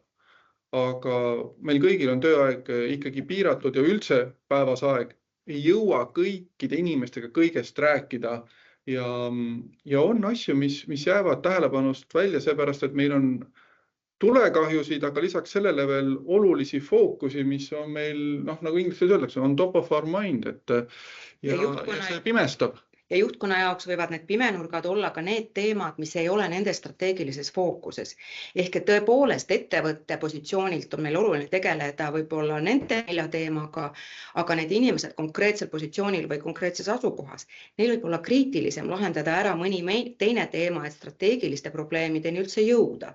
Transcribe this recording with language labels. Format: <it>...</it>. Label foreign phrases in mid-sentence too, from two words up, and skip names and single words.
<et>Aga meil kõigil on tööaeg ikkagi piiratud ja üldse päevas aeg ei jõua kõikide inimestega kõigest rääkida. Ja on asju, mis jäävad tähelepanust välja, seepärast, et meil on tulekahjusid, aga lisaks sellele veel olulisi fookusi, mis on meil, nagu ingliskeeles öeldakse,</et> <en>on top of our mind,</en> <et>ja see pimestab. Ja juhtkonna jaoks võivad need pimenurgad olla ka need teemad, mis ei ole nende strateegilises fookuses. Ehk et tõepoolest ettevõtte positsioonilt on meil oluline tegeleda võib-olla nende 4 teemaga, aga need inimesed konkreetsel positsioonil või konkreetses asukohas, neil võib olla kriitilisem lahendada ära mõni teine teema, et strateegiliste probleemideni üldse jõuda.</et>